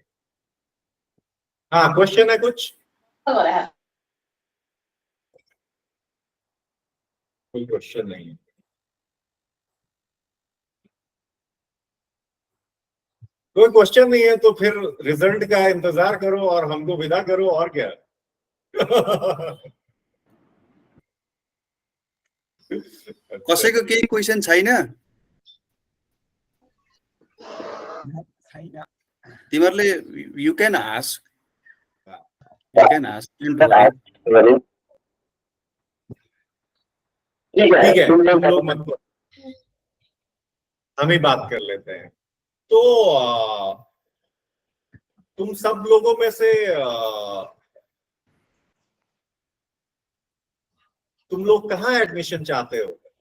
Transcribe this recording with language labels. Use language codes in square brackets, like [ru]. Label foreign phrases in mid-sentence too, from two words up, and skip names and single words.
[hi] हाँ, क्वेश्चन है कुछ? कोई क्वेश्चन नहीं है? कोई क्वेश्चन नहीं है तो फिर रिजल्ट का इंतजार करो और हमको विदा करो और क्या। [ne] कसैको केही क्वेसन छैन? [en] तिमीहरूले you can ask, [hi] ठीक है, तुम लोग मत करो, हम ही बात कर लेते हैं। तो तुम सब लोगों में से तुम लोग कहाँ एडमिशन चाहते हो?